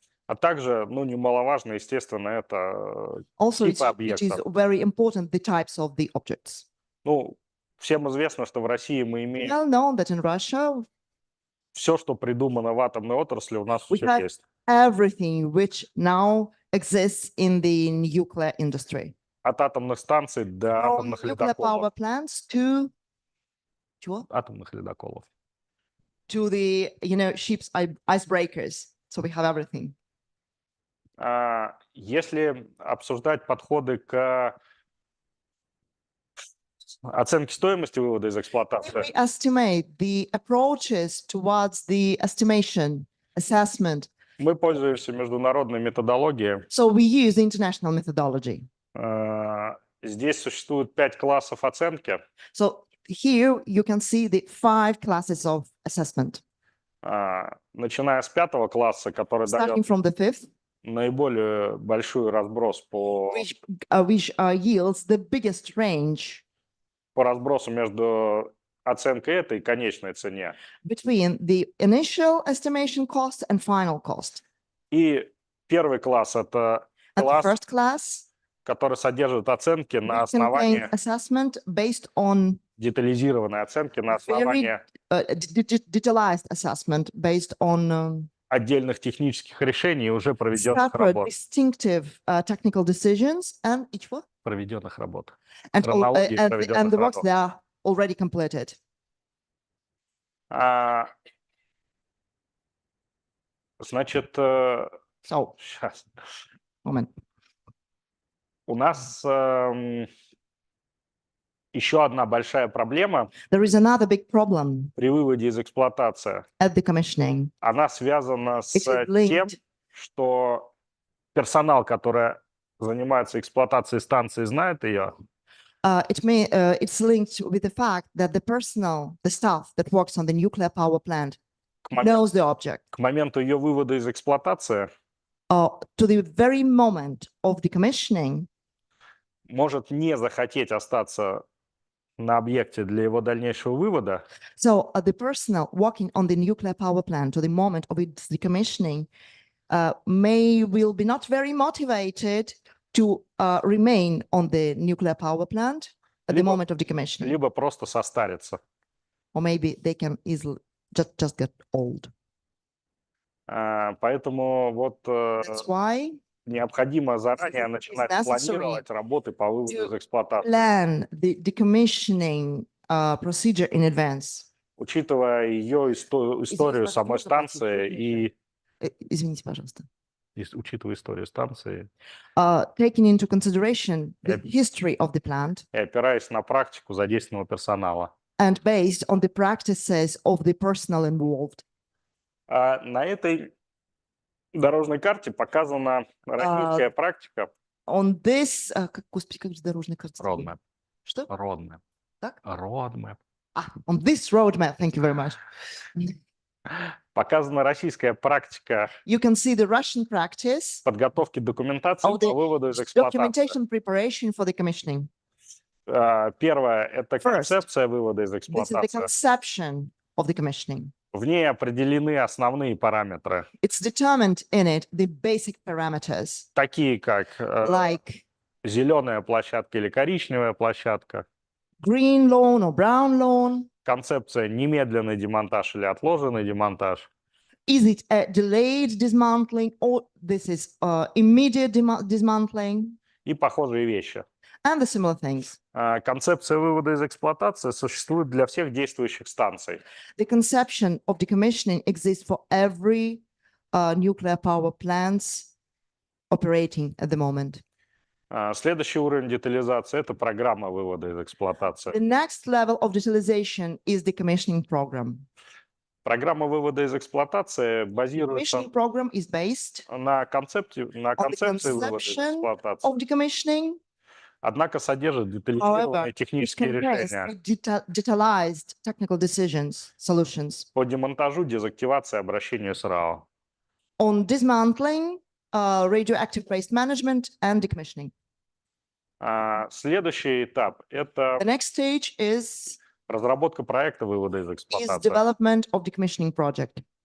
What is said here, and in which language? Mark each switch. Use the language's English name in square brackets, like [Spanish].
[Russian] А также, ну, немаловажно, естественно, это [English] Also, [Russian] типы [English] it is [Russian] объектов. [English] very important the types of the objects. [Russian] Ну, всем известно, что в России мы имеем [English] Well known that in Russia [Russian] все, что придумано в атомной отрасли, у нас [English] we [Russian] все [English] have [Russian] есть. [English] everything which now exists in the nuclear industry. [Russian] От атомных станций до [English] From [Russian] атомных [English] nuclear power [Russian] ледоколов. [English] plants to [Russian] Атомных ледоколов. [English] the ships icebreakers. So we have everything. [Russian] Если обсуждать подходы к оценке стоимости вывода из [English] If [Russian] эксплуатации, [English] we estimate the approaches towards the estimation, assessment, [Russian] мы пользуемся международной методологией. [English] so we use the international methodology. [Russian] Здесь существует 5 классов оценки. [English] So here you can see the 5 classes of assessment. [Russian] Начиная с 5 класса, который [English] Starting [Russian] дает [English] from the 5th, [Russian] наиболее большой разброс по [English] which yields the biggest range [Russian] разбросу между оценкой этой и конечной цене. [English] between the initial estimation cost and final cost. [Russian] И первый класс — это [English] And the [Russian] класс, [English] first class [Russian] который содержит оценки на [English] contain [Russian] основании, [English] assessment based on [Russian] детализированной оценки на основании [English] detailized assessment based on [Russian] отдельных технических решений и уже проведенных [English] separate [Russian] работ. [English] distinctive technical decisions and each one [Russian] Проведенных работ. [English] and [Russian] Хронологии проведенных [English] the works [Russian] работ. [English] that are already completed. [Russian] Значит, [English] So, [Russian] сейчас. [English] moment. [Russian] У нас еще одна большая проблема [English] There is another big problem [Russian] при выводе из эксплуатации. [English] at the commissioning. [Russian] Она связана с [English] It is [Russian] тем, [English] linked. [Russian] что персонал, который занимается эксплуатацией станции, знает ее, [English] It's linked with the fact that the personnel, the staff that works on the nuclear power plant [Russian] к моменту, [English] knows the object. [Russian] к моменту ее вывода из эксплуатации [English] To the very moment of the commissioning, [Russian] может не захотеть остаться на объекте для его дальнейшего вывода, [English] so the personnel working on the nuclear power plant to the moment of its decommissioning will be not very motivated to remain on the nuclear power plant at the [Russian] Либо- [English] moment of decommissioning, [Russian] либо просто состариться. [English] or maybe they can easily just get old. [Russian] Поэтому вот [English] That's why [Russian] необходимо заранее начинать [English] necessary [Russian] планировать работы по выводу [English] to [Russian] из эксплуатации, [English] plan the decommissioning procedure in advance. [Russian] учитывая ее историю пожалуйста, самой можно пройти станции и Извините, пожалуйста. учитывая историю станции [English] Taking into consideration the Yep. history of the plant [Russian] и опираясь на практику задействованного персонала. [English] and based on the practices of the personnel involved. [Russian] На этой дорожной карте показана российская практика. [English] On this, [Russian] господи, как же дорожная карта? [English] Roadmap. [Russian] Что? [English] Roadmap. [Russian] Так? [English] Roadmap. On this roadmap, thank you very much. [Russian] Показана российская практика [English] You can see the Russian practice [Russian] подготовки документации [English] of the [Russian] по выводу из эксплуатации. [English] documentation preparation for the commissioning. [Russian] Первое – это [English] First, [Russian] концепция вывода из [English] This is the [Russian] эксплуатации. [English] conception of the commissioning. [Russian] В ней определены основные параметры, [English] It's determined in it the basic parameters [Russian] такие как [English] like [Russian] зеленая площадка или коричневая площадка, [English] green loan or brown loan. [Russian] концепция немедленный демонтаж или отложенный демонтаж, [English] Is it a delayed dismantling or this is immediate dismantling [Russian] и похожие вещи. [English] and the similar things. [Russian] Концепция вывода из эксплуатации существует для всех действующих станций. [English] The conception of decommissioning exists for every nuclear power plants operating at the moment. [Russian] Следующий уровень детализации – это программа вывода из [English] The [Russian] эксплуатации. [English] next level of utilization is the commissioning program. [Russian] Программа вывода из эксплуатации [English] The [Russian] базируется [English] commissioning program is based [Russian] на концепции вывода из [English] conception [Russian] эксплуатации, [English] of decommissioning. [Russian] однако содержит [English] However, [Russian] детализированные [English] it [Russian] технические [English] contains [Russian] решения [English] detailed technical decisions, solutions [Russian] по демонтажу, дезактивации, обращению с РАО. [English] on dismantling, radioactive waste management and decommissioning. [Russian] Следующий этап – это [English] The next stage is [Russian] разработка проекта вывода из эксплуатации. [English] development of decommissioning project.